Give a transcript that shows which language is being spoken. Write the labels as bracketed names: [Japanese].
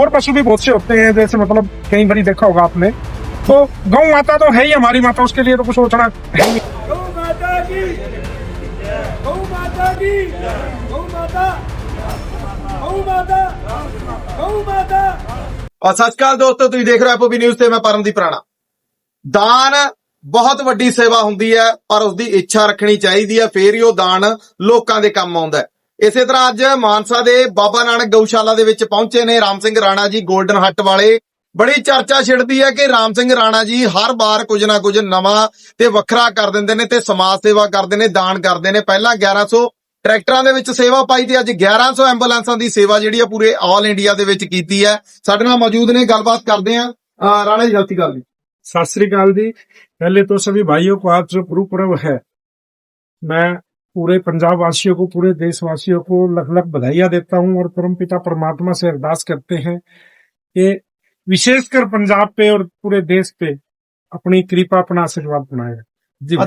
[Hindi] और पशु भी बहुत से होते हैं, जैसे मतलब कई बार देखा होगा आपने, तो गौ माता तो है ही हमारी माता, उसके लिए तो कुछ सोचना है ही नहीं। गौ माता की, गौ माता की, गौ माता, गौ माता, गौ माता। और सत श्री अकाल दोस्तों, [Punjabi] ਤੁਸੀਂ ਦੇਖ ਰਹੇ ਹੋ ਐਪਓਬੀ ਨਿਊਜ਼ ਤੇ ਮੈਂ ਪਰਮਦੀਪ ਰਾਣਾ। ਦਾਨ ਬਹੁਤ ਵੱਡੀ ਸੇਵਾ ਹੁੰਦੀ ਹੈ, ਪਰ ਉਸ ਦੀ ਇੱਛਾ ਰੱਖਣੀ ਚਾਹੀਦੀ ਹੈ, ਫੇਰ ਹੀ ਉਹ ਦਾਨ ਲੋਕਾਂ ਦੇ ਕੰਮ ਆਉਂਦਾ ਹੈ। ਇਸੇ ਤਰ੍ਹਾਂ ਅੱਜ ਮਾਨਸਾ ਦੇ ਬਾਬਾ ਨਾਨਕ ਗਊਸ਼ਾਲਾ ਦੇ ਵਿੱਚ ਪਹੁੰਚੇ ਨੇ ਰਾਮ ਸਿੰਘ ਰਾਣਾ ਜੀ, 골ਡਨ ਹੱਟ ਵਾਲੇ। ਬੜੀ ਚਰਚਾ ਛਿੜਦੀ ਹੈ ਕਿ ਰਾਮ ਸਿੰਘ ਰਾਣਾ ਜੀ ਹਰ ਵਾਰ ਕੁਝ ਨਾ ਕੁਝ ਨਵਾਂ ਤੇ ਵੱਖਰਾ ਕਰ ਦਿੰਦੇ ਨੇ ਤੇ ਸਮਾਜ ਸੇਵਾ ਕਰਦੇ ਨੇ, ਦਾਨ ਕਰਦੇ ਨੇ। ਪਹਿਲਾਂ 1100 ਟਰੈਕਟਰਾਂ ਦੇ ਵਿੱਚ ਸੇਵਾ ਪਾਈ ਤੇ ਅੱਜ 1100 ਐਂਬੂਲੈਂਸਾਂ ਦੀ ਸੇਵਾ ਜਿਹੜੀ ਆ ਪੂਰੇ ਆਲ ਇੰਡੀਆ ਦੇ ਵਿੱਚ ਕੀਤੀ ਹੈ। ਸਾਡੇ ਨਾਲ ਮੌਜੂਦ ਨੇ, ਗੱਲਬਾਤ ਕਰਦੇ ਆ। ਰਾਣਾ ਜੀ, ਜਲਦੀ ਗੱਲ ਜੀ। [Hindi] सत श्री अकाल जी। पहले तो सभी भाइयों को आज जो गुरु पर्व है, मैं पूरे पंजाब वासियों को, पूरे देशवासियों को लख लख बधाइयां देता हूं और परमपिता परमात्मा से अरदास करते हैं कि विशेषकर पंजाब पे और पूरे देश पे अपनी कृपा, अपना आशीर्वाद बनाए जी।